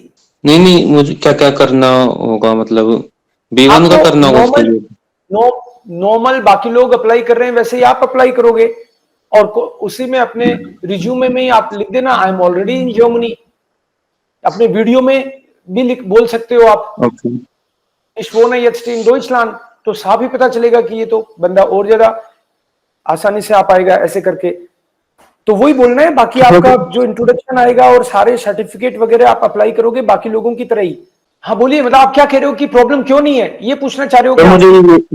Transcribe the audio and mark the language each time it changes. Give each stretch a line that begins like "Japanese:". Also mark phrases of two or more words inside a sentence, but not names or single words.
Hindi: नहीं, मुझे क्या क्या करना होगा, मतलब B1 का करना होगा उसके लिए? नॉर्मल बाकी लोग अप्लाई कर रहे हैं वैसे ही आप अप्लाई करोगे, और उसी में अपने रिज्यूमे में आप लिख देना
English: I am already in Germany.
Hindi: अपने वीडियो में भी बोल सकते हो आप.
German: Ich wohne jetzt in Deutschland,
Hindi: तो साफ ही पता चलेगा कि ये तो बंदा और ज्यादा आसानी से आ पाएगा ऐसे करके. तो वही बोलना है. बाकी आपका जो इंट्रोडक्शन आएगा और सारे सर्टिफिकेट वगैरह आप अप्लाई करोगे बाकी लोगों की तरह ही. हाँ बोलिए, मतलब आप क्या कह रहे हो कि प्रॉब्लम क्यों नहीं है, ये पूछना चाह रहे हो क्या?